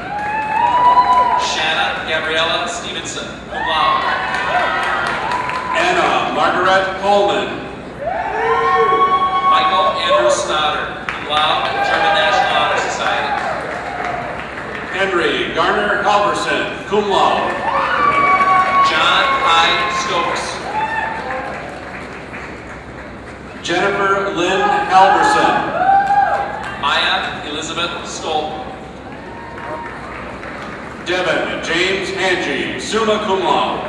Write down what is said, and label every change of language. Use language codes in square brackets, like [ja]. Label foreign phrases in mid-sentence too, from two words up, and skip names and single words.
[en] Shanna Gabriella Stevenson, [la] cum laude. [en] Anna Margaret Coleman. Michael Andrew Stoddard, [la] cum laude, [en] German National Honor Society. Henry Garner Halverson, [la] cum laude. [en] John I. Stokes. Jennifer Lynn Halverson. Maya Elizabeth Stoll. Devin James Hangy, [la] summa cum laude.